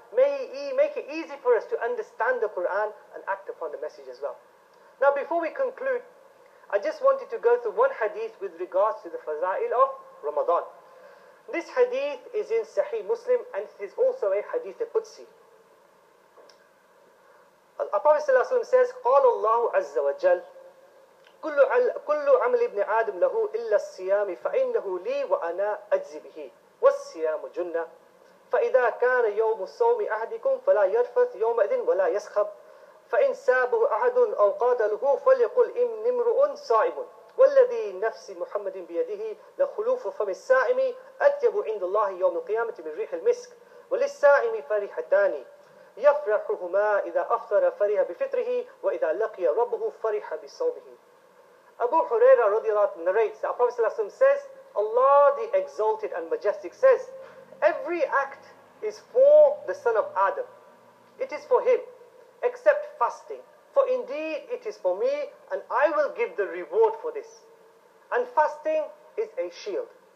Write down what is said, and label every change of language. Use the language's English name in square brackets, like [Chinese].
[English] May He make it easy for us to understand the Quran and act upon the message as well. Now before we conclude, I just wanted to go through one hadith with regards to the faza'il of Ramadan. This hadith is in Sahih Muslim and it is also a hadith of Qudsi. Our Prophet sallallahu alayhi wa sallam says, [Arabic] قَالَ اللَّهُ عَزَّ وَجَلْ كُلُّ عَمْلِ ابْنِ عَادٍ لَهُ إِلَّا الصِّيَامِ فَإِنَّهُ لِي وَأَنَا أَجْزِ بِهِ وَالصِّيَامُ جُنَّةِ فَإِذَا كَانَ يَوْمُ الصَّوْمِ أَحَدِكُمْ فَلَا يَرْفَثْ يَوْمَئِذٍ وَلَا يَسْخَبْ فَإِنْ سَابَهُ أَحَدٌ أَوْ قَاتَلَهُ فَلْيَقُلْ إِنِّي امْرُؤٌ صَائِمٌ وَالَّذِي نَفْسِي مُحَمَّدٍ بِيَدِهِ لَخُلُوفُ فَمِ السَّائِمِ أَطْيَبُ عِنْدَ اللَّهِ يَوْمَ الْقِيَامَةِ مِنْ رِيحِ الْمِسْكِ وَلِلسَّائِمِ فَرِحَتَانِ يَفْرَحُهُمَا إِذَا أَفْطَرَ فَرِحَ بِفِطْرِهِ وَإِذَا لَقِيَ رَبَّهُ فَرِحَ بِصَوْمِهِ. [English] Abu Huraira radiallahu anhu narrates that our Prophet sallallahu alayhi wa sallam says, Allah the Exalted and Majestic says, every act is for the son of Adam. It is for him, except fasting. For indeed it is for me, and I will give the reward for this. And fasting is a shield.